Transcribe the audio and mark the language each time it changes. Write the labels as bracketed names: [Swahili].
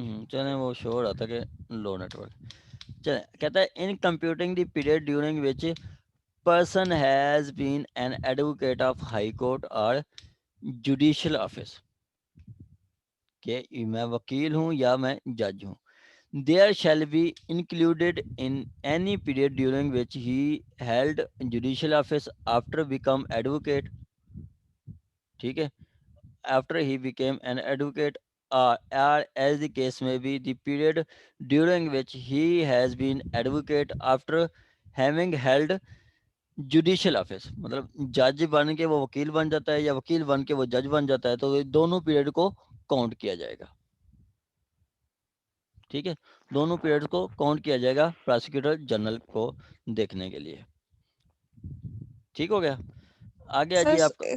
[Urdu] چلیں وہ شو ہو رہا تھا کہ لو نیٹ ورک. چلیں کہتا ہے in computing the period during which person has been an advocate of high court اور جوڈیشل آفس، کہ میں وکیل ہوں یا میں جج ہوں. [English] There shall be included in any period during which he held judicial office after become advocate, [Urdu] ٹھیک ہے، [English] after he became an advocate or as the case may be the period during which he has been advocate after having held judicial office. [Urdu] مطلب جج بن کے وہ وکیل بن جاتا ہے یا وکیل بن کے وہ جج بن جاتا ہے، تو دونوں پیریڈ کو کاؤنٹ کیا جائے گا، ٹھیک ہے، دونوں پیریڈ کو کاؤنٹ کیا جائے گا پراسیکیوٹر جنرل کو دیکھنے کے لیے. ٹھیک ہو گیا. آگے جی آپ کا